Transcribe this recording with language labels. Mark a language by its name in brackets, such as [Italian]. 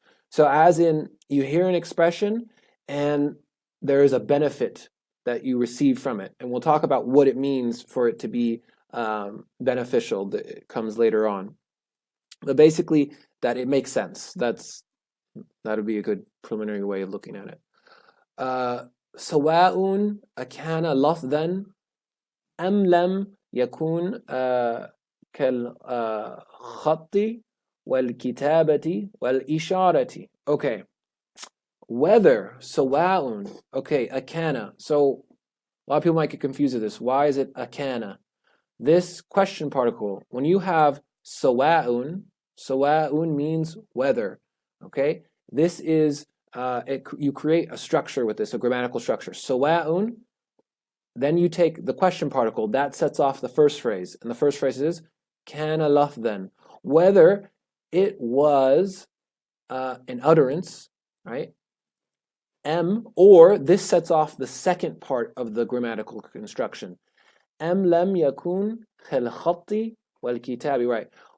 [English] So as in, you hear an expression and there is a benefit that you receive from it. And we'll talk about what it means for it to be beneficial. That comes later on. But basically, that it makes sense. That would be a good preliminary way of looking at it. [Arabic] سواء أكان لفظا أم لم يكون كالخط والكتابة والإشارة. [English] Okay. Whether سواء. Okay, أكان. So a lot of people might get confused with this. Why is it أكان? This question particle, when you have سواء, سواء means whether. Okay, this is you create a structure with this, a grammatical structure. سواء, then you take the question particle that sets off the first phrase, and the first phrase is [Arabic] كان لفظا, [English] whether it was an utterance, right? Or this sets off the second part of the grammatical construction. [Arabic] لم يكن كالخط والكتاب, right?